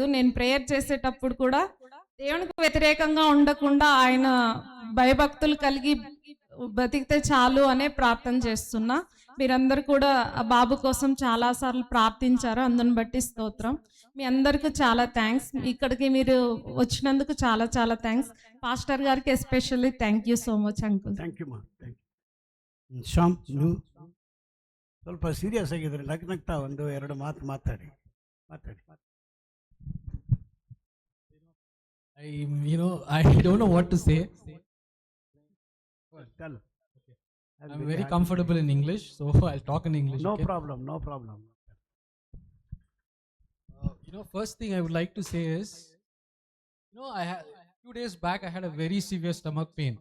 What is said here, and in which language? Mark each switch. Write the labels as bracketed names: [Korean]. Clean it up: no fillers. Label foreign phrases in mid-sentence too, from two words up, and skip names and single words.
[Telugu] నేను ప్రేయర్ చేసేటప్పుడు కూడా దేవునికి వ్యతిరేకంగా ఉండకుండా ఆయన భయభక్తులు కలిగి బతికితే చాలు అనే ప్రార్థన చేస్తున్నా. మీరందరూ కూడా ఆ బాబు కోసం చాలాసార్లు ప్రార్థించారు. అందుని బట్టి స్తోత్రం. మీ అందరికీ చాలా థ్యాంక్స్. ఇక్కడికి మీరు వచ్చినందుకు చాలా చాలా థ్యాంక్స్. పాస్టర్ గారికి ఎస్పెషల్లీ [English] thank you so much uncle. thank you ma. [Kannada] ಶ್ಯಾಮ್, ನೀವು ಸ್ವಲ್ಪ ಸೀರಿಯಸ್ ಆಗಿದ್ರೆ ನಗ್ನಗ್ತಾ ಒಂದು ಎರಡು ಮಾತು ಮಾತಾಡಿ. [English] I don't know what to say. Tell. I'm very comfortable in English, so I'll talk in English. No okay? problem. First thing I would like to say is, I had 2 days back I had a very severe stomach pain.